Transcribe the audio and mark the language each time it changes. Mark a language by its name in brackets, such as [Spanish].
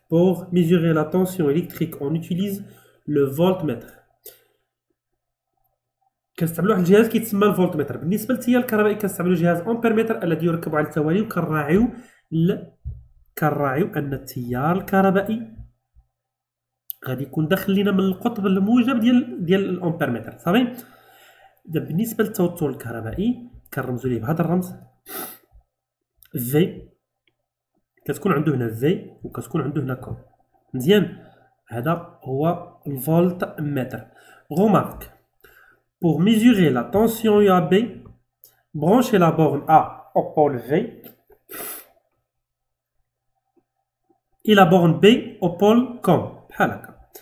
[French] Pour mesurer la tension électrique on utilise le voltmètre. [Arabic] كنستعملو واحد الجهاز كيتسمى الفولتمتر. بالنسبة للتيار الكهربائي كنستعملو جهاز أمبيرمتر الذي يركب على التوالي، وكنراعيو أن التيار الكهربائي غادي يكون داخل لينا من القطب الموجب ديال الامبيرمتر. صافي، دابا بالنسبه للتوتر الكهربائي كنرمزو ليه بهذا الرمز في، كتكون عنده هنا في وكتكون عنده هنا كون. مزيان، هذا هو الفولت متر. [French] غومارك، pour mesurer la tension UAB branchez la borne A au pôle V et la borne B au pôle COM [Arabic] بحال هكا.